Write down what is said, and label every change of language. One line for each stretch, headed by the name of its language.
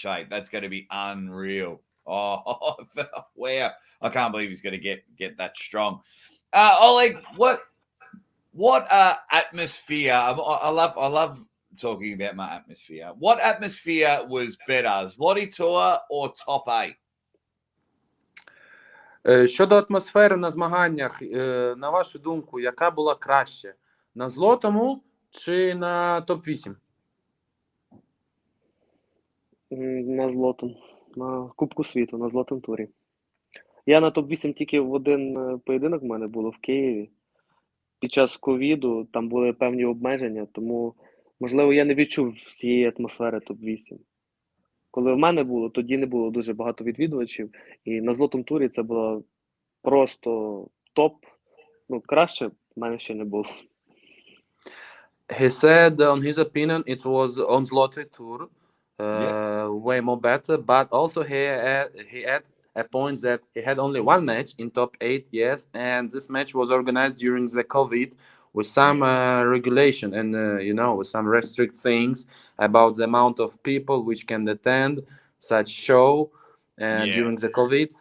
English: That's going to be unreal. Oh, wow. I can't believe he's going to get that strong. Oleg, what atmosphere? I love talking about my atmosphere. What atmosphere was better, Zloty Tur or top 8?
Ukrainian: Щодо атмосфери на змаганнях, на вашу думку, яка була краще? На Злотому чи на топ-8? На Злотому. На Кубку світу, на Злотому турі. Я на топ-8 тільки в один поєдинок в мене було в Києві. Під час ковіду там були певні обмеження, тому, можливо, я не відчув всієї атмосфери топ-8. Коли в мене було, тоді не було дуже багато відвідувачів, і на Злотому турі це було просто топ. Краще в мене ще не було.
English: He said, on his opinion, it was on Zloty Tur way more better, but also he had a point that he had only one match in top 8, yes, and this match was organized during the COVID with some regulation and, with some restrict things about the amount of people which can attend such show during the COVID.